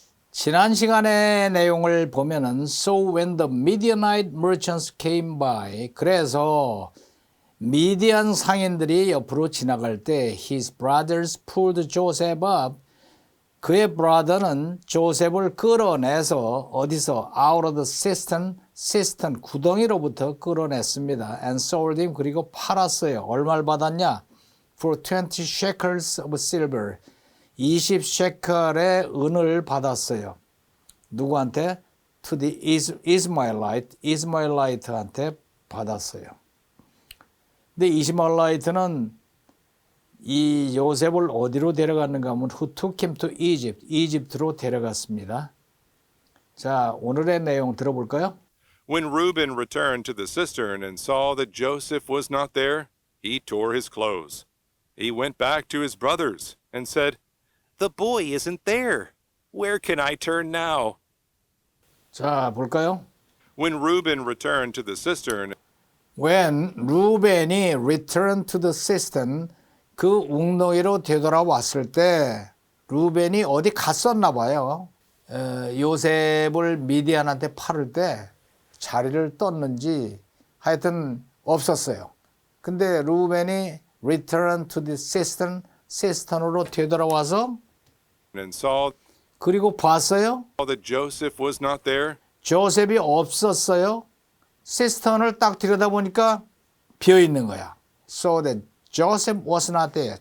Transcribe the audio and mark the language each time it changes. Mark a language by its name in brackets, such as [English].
[Korean] 지난 시간의 내용을 보면은 [English] So when the Midianite merchants came by, [Korean] 그래서 미디안 상인들이 옆으로 지나갈 때 [English] His brothers pulled Joseph up, [Korean] 그의 브라더는 조셉을 끌어내서 어디서? [English] Out of the cistern [Korean] 구덩이로부터 끌어냈습니다. [English] And sold him, [Korean] 그리고 팔았어요. 얼마를 받았냐? [English] For 20 shekels of silver, [Korean] 20 셰켈의 은을 받았어요. 누구한테? To the 이스마엘라이트한테 받았어요. 근데 이스마엘라이트는 이 요셉을 어디로 데려갔는가 하면 [English] Who took him to Egypt, [Korean] 이집트로 데려갔습니다. 자, 오늘의 내용 들어볼까요? [English] When Reuben returned to the cistern and saw that Joseph was not there, he tore his clothes. He went back to his brothers and said, The boy isn't there. Where can I turn now? [Korean] 자, 볼까요? [English] When Reuben returned to the cistern, [Korean] When 루벤이 [English] returned to the cistern, [Korean] 그 웅덩이로 되돌아왔을 때 루벤이 어디 갔었나 봐요. 요셉을 미디안한테 팔을 때 자리를 떴는지 하여튼 없었어요. 근데 루벤이 [English] return to the cistern, [Korean] 시스턴으로 되돌아와서 [English] and saw [Korean] 그리고 봤어요. [English] that Joseph was not there, [Korean] 조셉이 없었어요. 시스턴을 딱 들여다보니까 비어있는 거야. [English] So that Joseph was not there.